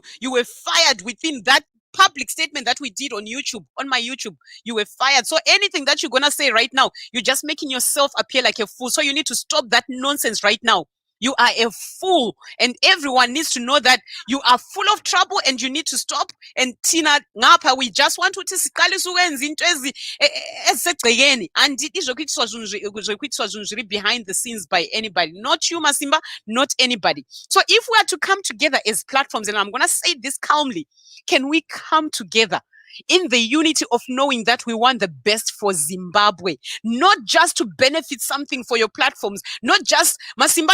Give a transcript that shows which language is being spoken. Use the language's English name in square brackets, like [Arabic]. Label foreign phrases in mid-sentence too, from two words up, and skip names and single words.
[English] You were fired within that public statement that we did on YouTube, on my YouTube. You were fired. So anything that you're gonna say right now, you're just making yourself appear like a fool. So you need to stop that nonsense right now. You are a fool, and everyone needs to know that you are full of trouble and you need to stop. And Tina Ngapa, we just want to [North Ndebele] siqale ukwenza into ezisegcekeni, [English] and izokuithiwa zvinhu behind the scenes by anybody, not you Masimba, not anybody. So if we are to come together as platforms, and I'm going to say this calmly, can we come together in the unity of knowing that we want the best for Zimbabwe, not just to benefit something for your platforms, not just Masimba.